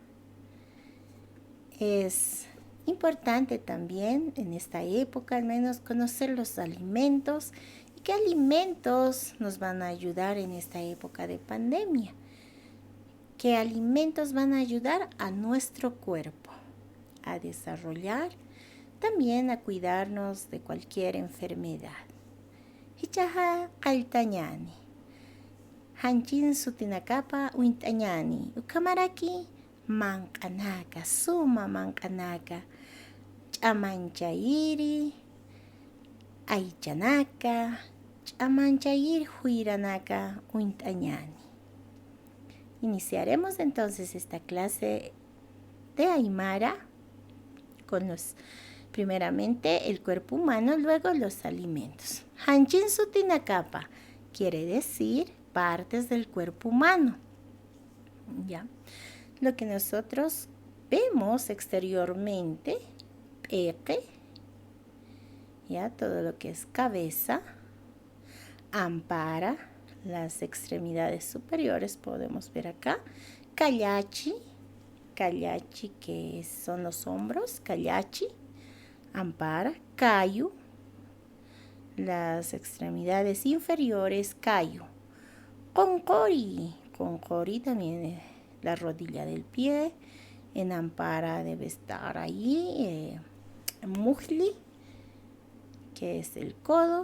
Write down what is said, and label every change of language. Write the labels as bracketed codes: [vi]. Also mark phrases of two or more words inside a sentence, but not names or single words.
[es] Es importante también en esta época al menos conocer los alimentos y qué alimentos nos van a ayudar en esta época de pandemia. ¿Qué alimentos van a ayudar a nuestro cuerpo a desarrollar? También a cuidarnos de cualquier enfermedad. [ay] Hichaja kaltañani. Hanchin sutinakapa uintañani. Ukamaraki mankanaka, suma mankanaka. Chamanchayiri, aichanaka, chamanchayiri huiranaka uintañani. [es] Iniciaremos entonces esta clase de Aymara con primeramente el cuerpo humano, luego los alimentos. [ay] Hanchin sutinakapa [es] quiere decir partes del cuerpo humano. ¿Ya? Lo que nosotros vemos exteriormente, peque, ya todo lo que es cabeza, ampara, las extremidades superiores podemos ver acá, callachi que son los hombros, [ay] callachi, ampara, cayu, [es] las extremidades inferiores, [ay] cayu, concori [es] también la rodilla del pie, en ampara debe estar ahí, mujli, que es el codo.